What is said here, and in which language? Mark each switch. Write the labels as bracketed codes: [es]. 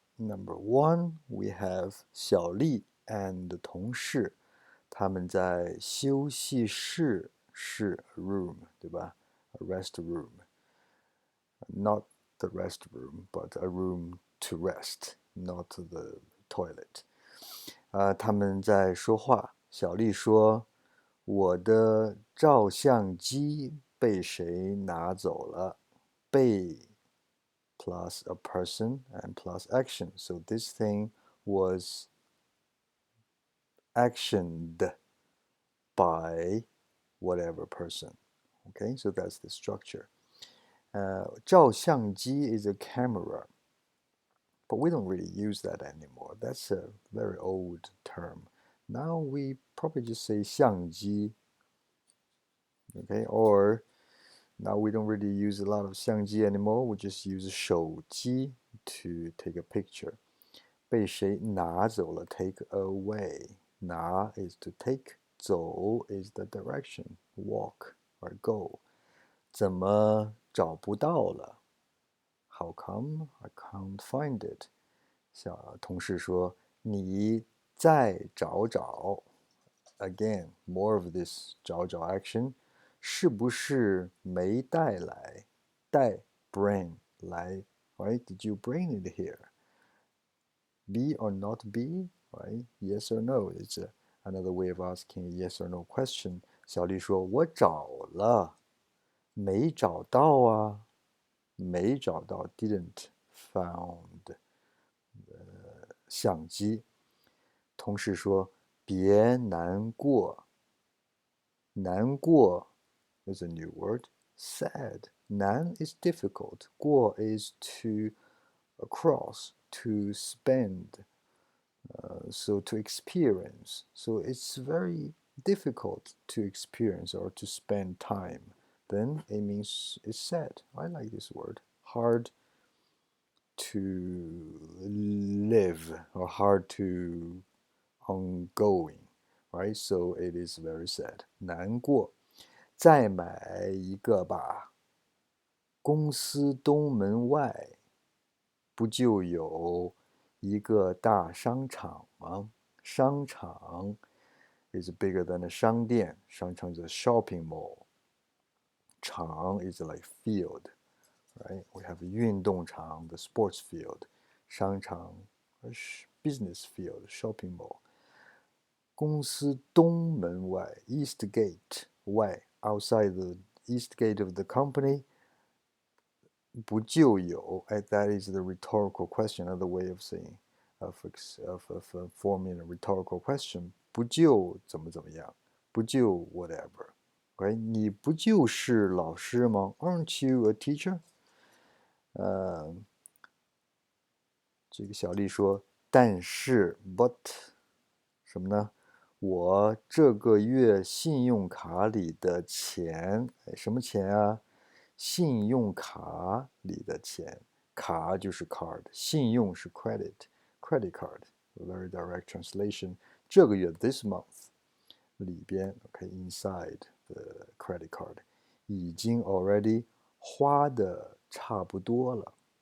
[en] Number one, we have [zh] 小丽 and 同事，他们在休息室是 room， 对吧？ [en] A rest room, not the restroom, but a room to rest, not the toilet. [zh] 他们在说话。小丽说：“我的照相机被谁拿走了？” [en] 被 plus a person and plus action. So this thing was actioned by whatever person. Okay, so that's the structure. 照相机 is a camera, but we don't really use that anymore. That's a very old term. Now we probably just say 相机, okay, or now we don't really use a lot of 相机 anymore. We just use 手机 to take a picture. [zh] 被谁拿走了 [en] take away. 拿 is to take, 走 is the direction, walk or go. [zh] 怎么找不到了 [en] How come I can't find it? [zh] 同事说你再找找 [en] Again, more of this 找找 action. [zh] 是不是没带来带 bring 来 right? [en] Did you bring it here? Be or not be, right? Yes or no. It's another way of asking a yes or no question. [zh] 小丽说我找了没找到啊没找到 [en] didn't found [zh] 相机。同事说别难过 [en] 难过 is a new word. Sad. 难 is difficult. 过 is to cross, to spend, so to experience. So it's very difficult to experience or to spend time. Then it means it's sad. I like this word. Hard to live or hard to ongoing, right? So it is very sad. [zh] 难过。再买一个吧。公司东门外不就有一个大商场吗？ [en] 商场 is bigger than a 商店，商场 is a shopping mall. 场 is like field, right? We have 运动场 the sports field. 商场 business field, shopping mall. [zh] 公司东门外 [en] East Gate 外 outside the East Gate of the company [zh] 不就有 [en] that is the rhetorical question, another way of saying of forming a rhetorical question [zh] 不就怎么怎么样不就 [en] whatever right [zh] 你不就是老师吗 [en] Aren't you a teacher? [zh] 这个小丽说但是 but 什么呢？我这个月信用卡里的钱，什么钱啊？信用卡里的钱，卡就是 card，信用是 credit card， [en] a very direct translation。 [zh] 这个月 [en] this month [zh] 里边， [en] inside the credit card [zh] 已经 already 花的差不多了。